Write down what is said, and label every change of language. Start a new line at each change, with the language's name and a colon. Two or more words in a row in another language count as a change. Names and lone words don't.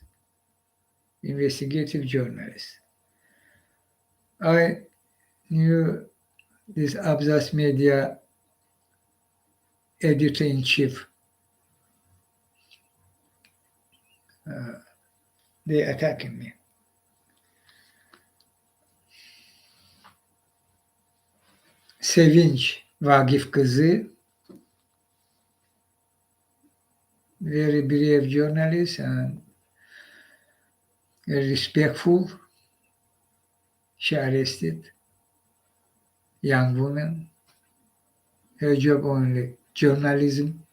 English: Investigative journalists. I knew this Abzas Media editor-in-chief. They attacking me. Sevinç Vagif kızı, very brave journalist and very respectful. She arrested young woman. Her job only journalism.